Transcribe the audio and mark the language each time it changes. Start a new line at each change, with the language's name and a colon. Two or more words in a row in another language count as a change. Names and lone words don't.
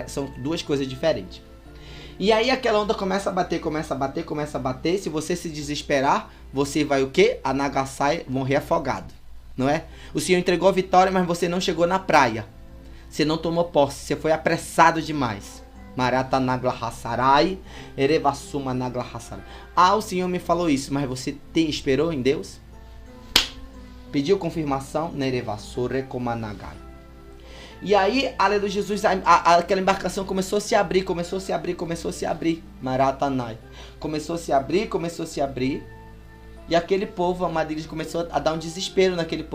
Portuguese: São duas coisas diferentes. E aí aquela onda começa a bater, começa a bater, começa a bater. Se você se desesperar, você vai o quê? A Nagasai morrer afogado. Não é? O Senhor entregou a vitória, mas você não chegou na praia. Você não tomou posse, você foi apressado demais. Marata nagla hassarai, erevassuma nagla hassarai. O Senhor me falou isso, mas você esperou em Deus? Pediu confirmação? Nerevassore komanagai. E aí, aleluia, Jesus, aquela embarcação começou a se abrir, começou a se abrir, começou a se abrir. Maratanai. Começou a se abrir, começou a se abrir. E aquele povo, a Madrid, começou a dar um desespero naquele povo.